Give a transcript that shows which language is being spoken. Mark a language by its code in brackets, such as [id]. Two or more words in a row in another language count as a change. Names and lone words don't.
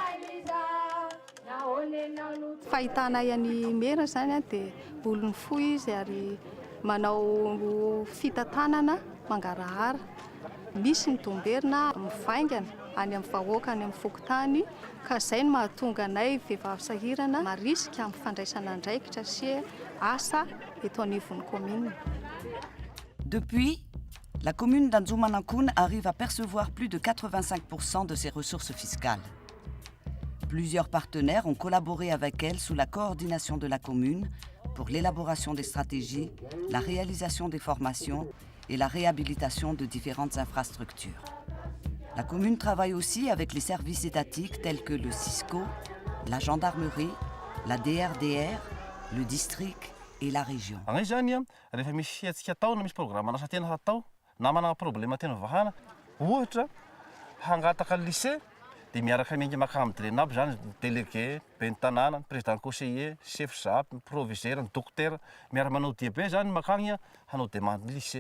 [mg] Fahitana any mera zany dia olony fohy izy ary manao fitantanana mangarahara. Misy ny domberina mivaingana any amin'ny vahoaka any amin'ny fokotany ka izay no mahatonga anay vehivavy sahirana marisika amin'ny fandraisana andraikitra sy asa eto anivon'ny commune. [fr] Depuis, la commune d'Anzumanakoun arrive à percevoir plus de 85% de ses ressources fiscales. Plusieurs partenaires ont collaboré avec elle sous la coordination de la commune pour l'élaboration des stratégies, la réalisation des formations et la réhabilitation de différentes infrastructures. La commune travaille aussi avec les services étatiques tels que le Cisco, la gendarmerie, la DRDR, le district et la région. [mg] Agny zany rehefa misy fiatsika atao na misy programme asa tena atao na manana problème tena vahana, ohatra hangataka lycée dia miaraka miainga makany draina aby zany délégué, ben'ny tanàna, [fr] président conseiller, chef ZAP, [mg] proviseur, docteur, miaraka manao diabe zany makany hanao [fr] demande lycée.